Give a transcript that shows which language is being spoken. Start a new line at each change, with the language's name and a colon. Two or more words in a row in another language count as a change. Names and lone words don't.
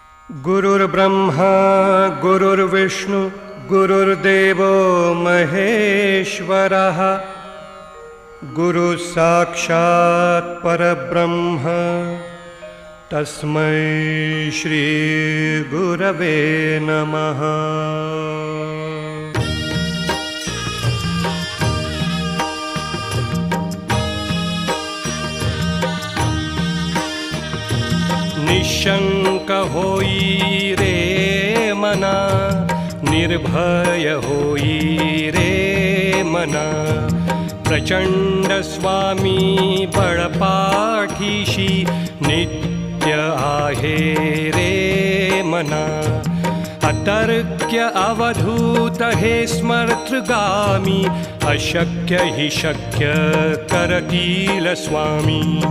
Sanskrit: गुरुर्ब्रह्मा गुरुर्विष्णु गुरुर्देवो महेश्वरः गुरु साक्षात् परब्रह्म तस्मै श्री गुरवे नमः।
Marathi: निशंक होई रे मना, निर्भय होई रे मना, प्रचंड स्वामी बळपाठीशी नित्य आहे रे मना। अतर्क्य अवधूत हे स्मर्तृगामी, अशक्य हि शक्य करतील स्वामी।